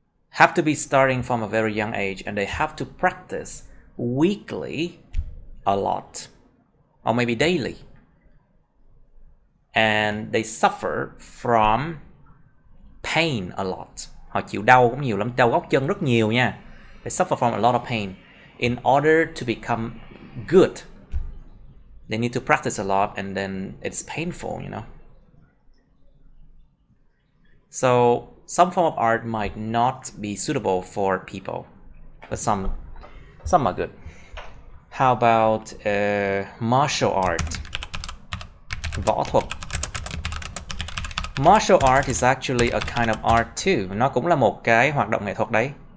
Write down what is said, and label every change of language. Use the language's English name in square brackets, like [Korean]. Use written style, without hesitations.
[English] Have to be starting from a very young age, and they have to practice weekly a lot, or maybe daily. And they suffer from pain a lot. [Vietnamese] Họ chịu đau cũng nhiều lắm, đau góc chân rất nhiều nha. [English] They suffer from a lot of pain. In order to become good, they need to practice a lot, and then it's painful, you know. So some form of art might not be suitable for people, but some are good. How about martial art? Võ thuật. Martial art is actually a kind of art too. [Vietnamese] Nó cũng là một cái hoạt động nghệ thuật đấy.